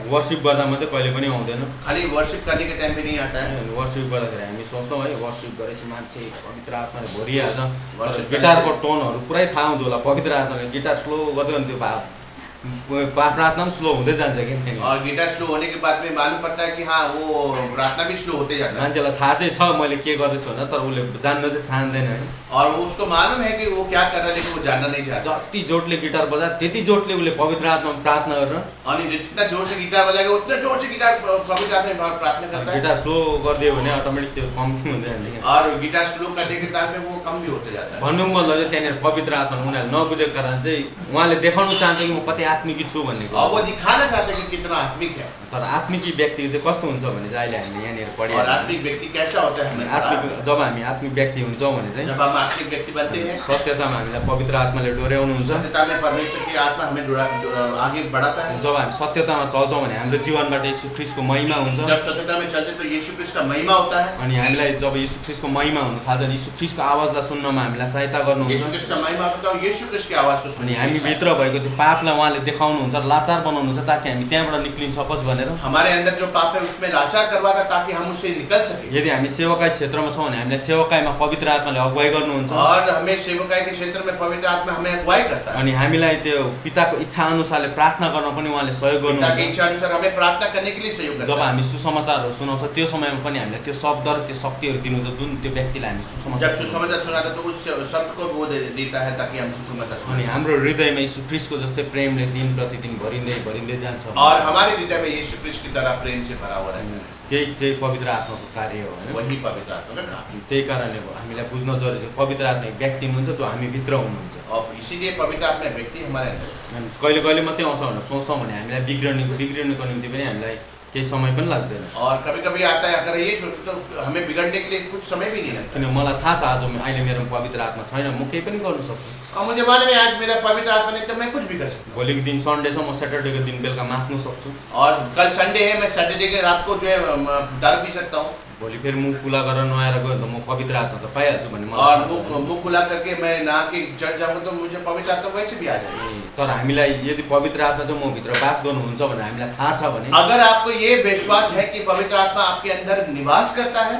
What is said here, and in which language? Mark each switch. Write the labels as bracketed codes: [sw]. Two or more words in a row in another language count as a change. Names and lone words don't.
[ne] वर्शिप गर्दा मात्रै कहिले पनि आउँदैन। [hi] खाली वर्शिप करने के टाइम पे नहीं आता है। [ne] वर्शिप गर्दाखेरि हामी सोच्छौँ है वर्शिप गरेपछि मान्छे पवित्र आत्माले भरिहाल्छ। वर्शिप गिटारको टोनहरू पुरै थाहा हुन्छ होला पवित्र आत्माले गिटार स्लो गर्दै भने त्यो प्रार्थना पनि स्लो हुँदै जान्छ कि। [hi] और गिटार स्लो होने के बाद में मालूम पड़ता है कि हाँ वो प्रार्थना भी स्लो होते जाता है। [ne] मान्छेलाई थाहा चाहिँ छ मैले के गर्दैछु भनेर तर उसले जान्न चाहिँ चाहँदैन है। [hi] और वो उसको मालूम है कि वो क्या कर रहा है लेकिन वो जानना नहीं चाहता। [ne] जति जोडले गिटार बजा त्यति जोडले उसले पवित्र आत्मामा प्रार्थना गरेर [hi] और जितना जोर से गिटार बजाएगा उतना जोर से गिटार पवित्र आत्मा में प्रार्थना करता है। [ne] गिटार स्लो गरिदियो भने अटोमेटिक त्यो कम्ती हुँदै जान्छ। [hi] और गिटार स्लो करने के टाइम पे वो कम भी होते जाता है। [ne] भन्नुको मतलब चाहिँ त्यहाँनिर पवित्र आत्मा उनीहरूले नबुझेको कारण चाहिँ उहाँले देखाउनु चाहन्छ कि म कति आत्मिकी छु भन्ने। [hi] और वो दिखाना चाहते हैं कि कितना आत्मिक है। [ne] तर आत्मिकी व्यक्ति चाहिँ कस्तो हुन्छ भने चाहिँ अहिले हामीले यहाँनिर [hi] और [ne] पढिहाल्यौँ। [hi] आत्मिक व्यक्ति कैसा होता है हमें [ne] आत्मिक जब हामी आत्मिक व्यक्ति हुन्छौँ भने चाहिँ [hi] जब हम आत्मिक व्यक्ति बनते हैं [ne] सत्यतामा हामीलाई पवित्र आत्माले डोर्याउनुहुन्छ। [hi] सत्यता में परमेश्वर की आत्मा हमें आगे बढ़ाता है। [ne] जब हामी सत्यतामा चल्छौँ भने हाम्रो जीवनबाट यीशु ख्रीष्टको महिमा हुन्छ। [hi] जब सत्यता में चलते तो यीशु ख्रीष्ट का महिमा होता है। [ne] अनि हामीलाई जब यीशु ख्रीष्टको महिमा हुन थाल्छ अनि यीशु ख्रीष्टको आवाजलाई सुन्नमा हामीलाई सहायता [hi] यीशु [ne] गर्नुहुन्छ। [hi] ख्रीष्ट का महिमा होता है और यीशु ख्रीष्ट की आवाज को [ne] अनि [hi] सुनिए। [ne] हामी भित्र भएको त्यो पापलाई उहाँले उहाँले देखाउनुहुन्छ, लाचार बनाउनुहुन्छ ताकि हामी त्यहाँबाट निक्लिन सकोस् भनेर। [hi] हमारे अंदर जो पाप है उसमें लाचार करवाता ताकि हम उससे निकल सके। [ne] यदि हामी सेवकाई क्षेत्रमा छौँ भने हामीलाई सेवकाईमा पवित्र आत्माले अगुवाई गर्नुहुन्छ [hi] और हमें सेवकाई के क्षेत्र में पवित्र आत्मा हमें अगुवाई करता है। [ne] अनि हामीलाई त्यो पिताको इच्छा अनुसारले प्रार्थना गर्न पनि उहाँले सहयोग [hi] पिता की [ne] गर्नुहुन्छ। [hi] इच्छा अनुसार हमें प्रार्थना करने के लिए सहयोग जब करता है। [ne] हामी सुसमाचारहरू सुनाउँछ त्यो समयमा पनि हामीलाई त्यो शब्द र त्यो शक्तिहरू दिनुहुन्छ जुन त्यो व्यक्तिलाई हामी [hi] जब [ne] सुसमाचार सुनाउँछौँ। [hi] सुसमाचार सुनाता तो उस शब्द को वो देता है ताकि हम सुसमाचार [ne] अनि [hi] सुनें। [ne] हाम्रो हृदयमा यीशु ख्रीष्टको जस्तै प्रेमले दिन प्रतिदिन भरिँदै जान्छ। [hi] और हमारे हृदय में यीशु कृष्ण की तरह प्रेम से भरा हुआ रहता है। [ne] त्यही पवित्र आत्माको कार्य हो हैन। [hi] वही पवित्र आत्मा का काम है। [ne] त्यही कारणले हामीलाई बुझ्न जरुरी छ पवित्र आत्मा एक व्यक्ति हुनुहुन्छ जो हामी भित्र हुनुहुन्छ। [hi] और इसीलिए पवित्र आत्मा एक व्यक्ति हमारे अंदर है। [ne] अनि कहिले कहिले मात्रै आउँछ भनेर सोच्छौँ भने हामीलाई बिग्रिनुको निम्ति पनि हामीलाई केही समय पनि लाग्दैन। [hi] और कभी कभी आता है अगर ये सोचते तो हमें बिगड़ने के लिए कुछ समय भी नहीं लगता। [ne] किन मलाई थाहा छ आज अहिले मेरो पवित्र आत्मा छैन, म केही पनि गर्न सक्छु। [hi] और मुझे मालूम है आज मेरा पवित्र आत्मा नहीं तो मैं कुछ भी कर सकता [ne] भोलिको दिन सन्डे छ, म स्याटरडेको दिन बेलुका मात्नु सक्छु। [hi] हूँ। और कल संडे है, मैं सैटरडे के रात को जो है दारू पी सकता हूँ। [ne] भोलि फेरि मुख खुला गरेर नुहाएर गयो भने त म पवित्र आत्मा त पाइहाल्छु भन्ने [hi] और [ne] मलाई [hi] मुंह खुला करके मैं नहा के चढ़ जाऊंगा तो मुझे पवित्र आत्मा वैसे भी आ जाएगी। [ne] तर हामीलाई यदि पवित्र आत्मा चाहिँ म भित्र बास गर्नुहुन्छ भने हामीलाई थाहा छ भने [hi] अगर आपको ये विश्वास है कि पवित्र आत्मा आपके अंदर निवास करता है,